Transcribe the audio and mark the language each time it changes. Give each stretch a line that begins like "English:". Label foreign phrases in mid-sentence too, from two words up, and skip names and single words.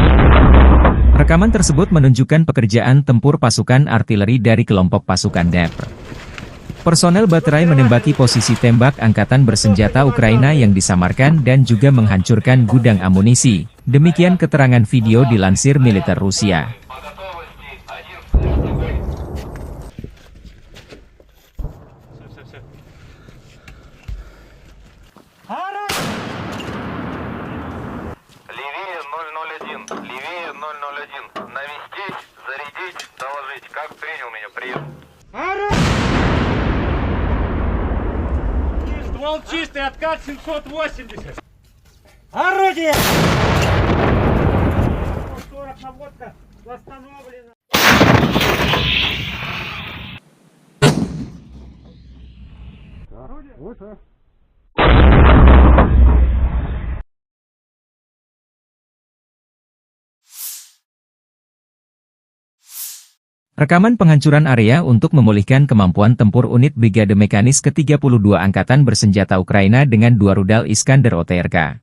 Indonesian: Rekaman tersebut menunjukkan pekerjaan tempur pasukan artileri dari kelompok pasukan Dnepr. Personel baterai menembaki posisi tembak angkatan bersenjata Ukraina yang disamarkan dan juga menghancurkan gudang amunisi. Demikian keterangan video dilansir militer Rusia.
Russian: Левее 001. Навестить, зарядить, доложить. Как принял меня? Прием. Ствол чистый, откат 780. Орудие! 40 наводка восстановлена. Выше.
Indonesian: Rekaman penghancuran area untuk memulihkan kemampuan tempur unit Brigade Mekanis ke-32 Angkatan Bersenjata Ukraina dengan 2 rudal Iskander OTRK.